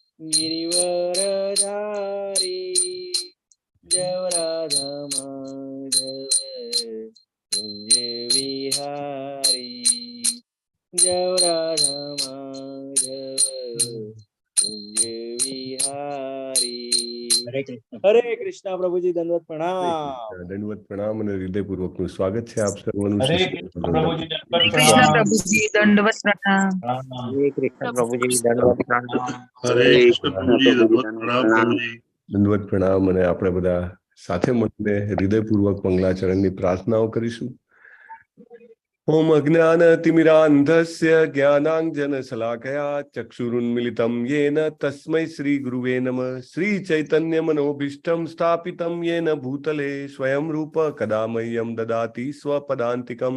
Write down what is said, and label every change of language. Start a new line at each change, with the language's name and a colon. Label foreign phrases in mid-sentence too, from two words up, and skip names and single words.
Hindi: गिरिवरधारी जय राधा माधव कुंज विहारी जय राधा माधव कुंज विहारी। हरे कृष्णा प्रभु जी दंडवत प्रणाम। दंडवत प्रणाम
Gujarati: અને હૃદયપૂર્વકનું સ્વાગત છે આપ સર્વનું।
Hindi: हरे कृष्ण प्रभु जी दंडवत कृष्ण प्रणाम। प्रभु जी दंडवत प्रणाम। हरे कृष्ण प्रभु जी दंडवत प्रणाम। हरे कृष्ण प्रभु जी दंडवत प्रणाम प्रभु जी।
Gujarati: દંડવત પ્રણામ અને આપણે બધા સાથે મળીને હૃદયપૂર્વક મંગલાચરણની પ્રાર્થનાઓ કરીશું।
Sanskrit: ओम अज्ञानतिमिरान्धस्य ज्ञानाञ्जनशलाकया चक्षुरुन्मिलितं येन तस्मै श्रीगुरुवे नमः। श्रीचैतन्यमनोभीष्टं स्थापितं येन भूतले स्वयं रूप कदा मह्यं ददाति स्वपदान्तिकं।